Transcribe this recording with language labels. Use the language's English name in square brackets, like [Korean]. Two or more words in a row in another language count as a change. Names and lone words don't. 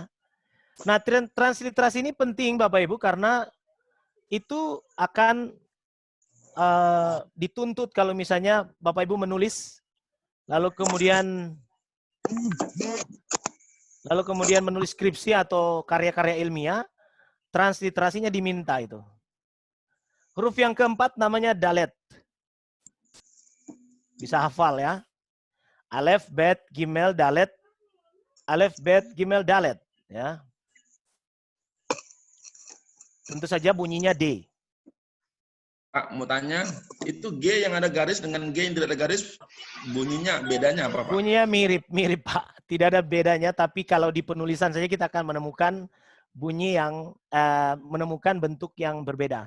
[Indonesian] Nah, transliterasi ini penting Bapak Ibu karena itu akan dituntut kalau misalnya Bapak Ibu menulis lalu kemudian menulis skripsi atau karya-karya ilmiah, transliterasinya diminta itu. Huruf yang keempat namanya dalet. Bisa hafal ya. Alef, bet, gimel, dalet. Alef, bet, gimel, dalet. Ya. Tentu saja bunyinya D. Pak, mau tanya, itu G yang ada garis dengan G yang tidak ada garis, bunyinya bedanya apa, Pak? Bunyinya mirip Pak. Tidak ada bedanya, tapi kalau di penulisan saja kita akan menemukan bunyi yang menemukan bentuk yang berbeda.